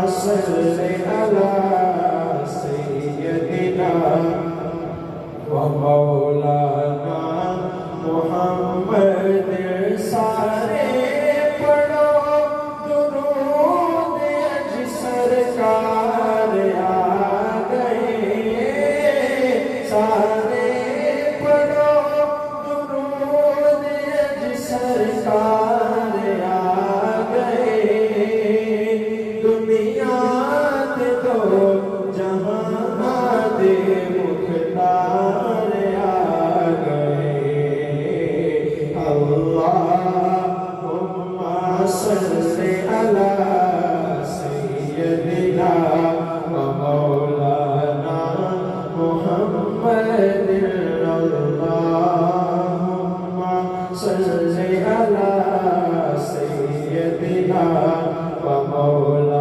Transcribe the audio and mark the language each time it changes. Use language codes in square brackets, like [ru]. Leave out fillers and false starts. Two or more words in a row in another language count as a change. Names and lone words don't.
[ar] صلِّ على سيدنا ومولانا محمد [pa] سارے پڑھو درود اج سرکار آ گئے سارے پڑھو درود اج سرکار آ گئے دنیا تے دو جہاں دے مختار آ [ar] गए اللهم صلِّ على سيدنا ومولانا محمدٍ اللهم صلِّ على سيدنا ومولانا मुहम्मदिन अल्लाहुम्मा सल्लि अला सय्यदिना व मौलाना